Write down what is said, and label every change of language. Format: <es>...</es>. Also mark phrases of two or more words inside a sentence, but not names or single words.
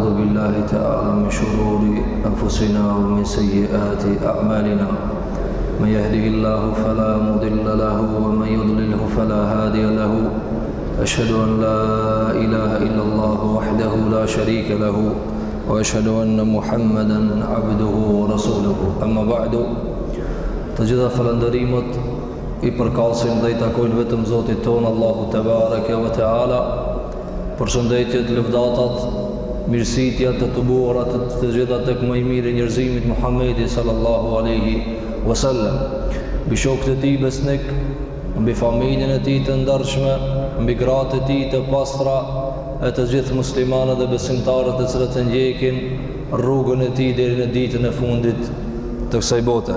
<ar>بالله تعالى من شرور أنفسنا ومن سيئات أعمالنا من يهده الله فلا مضل له ومن يضلله فلا هادي له أشهد أن لا إله إلا الله وحده لا شريك له وأشهد أن محمدا عبده ورسوله أما بعد</ar> <sq>të gjitha falëndërimët I përkasin dhe I takojnë vetëm Zotit tonë</sq> <ar>الله تبارك وتعالى.</ar> <sq>Përshëndetjet, lëvdatat, mirësitja të të buarat të gjitha tek më I miri njerëzimit Muhammedi</sq> <ar>صلى الله عليه وسلم,</ar> <sq>mbi shokët e tij besnik, mbi familjen e tij të ndarshme, mbi gratë e tij të pastra, e të gjithë muslimanët dhe besimtarët të cilët e ndjekin rrugën e tij deri në ditën e fundit të kësaj bote.</sq>